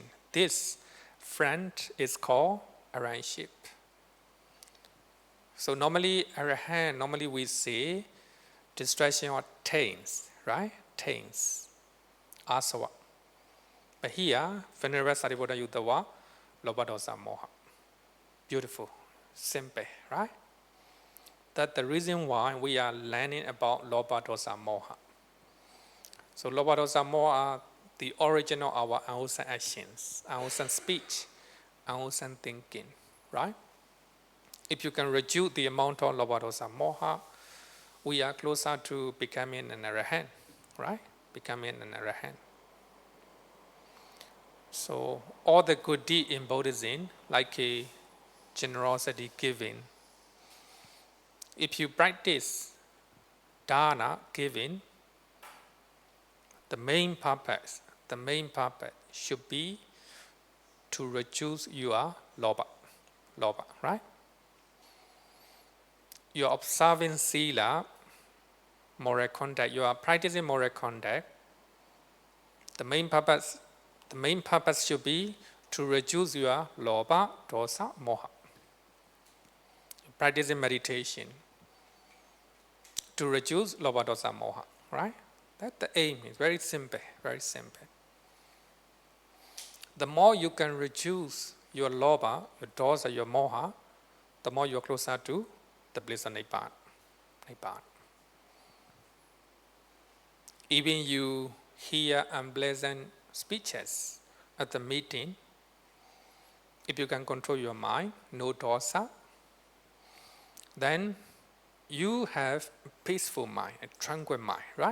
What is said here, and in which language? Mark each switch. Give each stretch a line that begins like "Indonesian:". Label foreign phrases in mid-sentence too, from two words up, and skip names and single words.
English: This front is called arahantship. So normally arahant, we say destruction of taints, right? Taints, asava. But here, Venerable Sariputta used the word
Pali: lobha dosa moha.
English: Beautiful, simple, right? That's the reason why we are learning about
Pali: lobha dosa moha.
English: So
Pali: lobha dosa moha
English: are the origin of our unwholesome actions, unwholesome speech, unwholesome thinking, right? If you can reduce the amount of
Pali: lobha dosa moha,
English: we are closer to becoming an arahant, right? Becoming an arahant. So all the good deed in Buddhism, like a generosity giving, if you practice dana giving, the main purpose should be to reduce your lobha, right? You are observing sila, moral conduct, you are practicing moral conduct. The main purpose should be to reduce your
Pali: lobha, dosa, moha.
English: Practicing meditation to reduce
Pali: lobha, dosa, moha,
English: right? That's the aim. It's very simple, very simple. The more you can reduce your lobha, your dosa, your moha, the more you're closer to the bliss of Nibbana. Even you hear unpleasant speeches at the meeting, if you can control your mind, no dosa, then you have a peaceful mind, a tranquil mind, right?